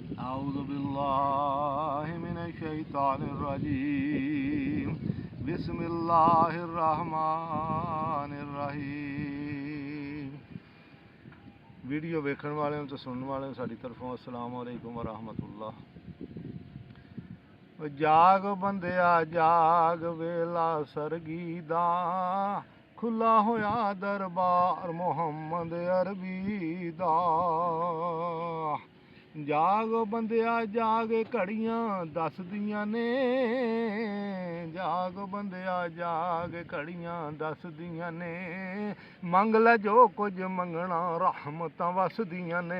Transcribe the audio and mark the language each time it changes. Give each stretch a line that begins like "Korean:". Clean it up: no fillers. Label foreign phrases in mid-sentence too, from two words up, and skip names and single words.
Arabic: أعوذ بالله من الشيطان الرجيم بسم الله الرحمن الرحيم।
Punjabi: ویڈیو ویکھن والے تو سننے والے ساڈی طرفوں
Arabic: السلام عليكم ورحمة الله.
Punjabi: جاگ بندیا جاگ ویلا سرگی دا کھلا ہویا دربار محمد عربی دا. جاگ بندیا جاگ گھڑیاں دسدیاں نے، جاگ بندیا جاگ گھڑیاں دسدیاں نے، منگ لے جو کجھ منگنا رحمتاں وسدیاں نے.